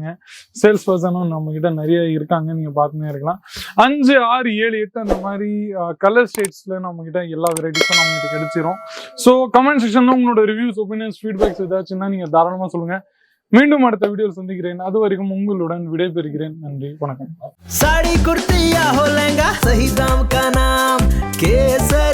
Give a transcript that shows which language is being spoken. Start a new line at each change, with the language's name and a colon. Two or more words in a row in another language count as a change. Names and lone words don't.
English: sales personum
Tamil: நம்ம கிட்ட நிறைய இருக்காங்க. நீங்க பார்த்துன்னே இருக்கலாம். 5, 6, 7, 8 அந்த மாதிரி
English: color shadesla
Tamil: நம்ம கிட்ட எல்லா வெரைட்டிஸும் நம்ம கிட்ட கிடைச்சிரும். ஸோ
English: comment sectionla
Tamil: உங்களோட
English: reviews, opinions, feedbacks
Tamil: ஏதாச்சுன்னா நீங்க தாராளமா சொல்லுங்க. மீண்டும் அடுத்த வீடியோவில் சந்திக்கிறேன். அது வரைக்கும் உங்களுடன் விடைபெறுகிறேன். நன்றி, வணக்கம்.
Hindi: साड़ी कुर्ती या हो लहंगा, सही दाम का नाम केसर।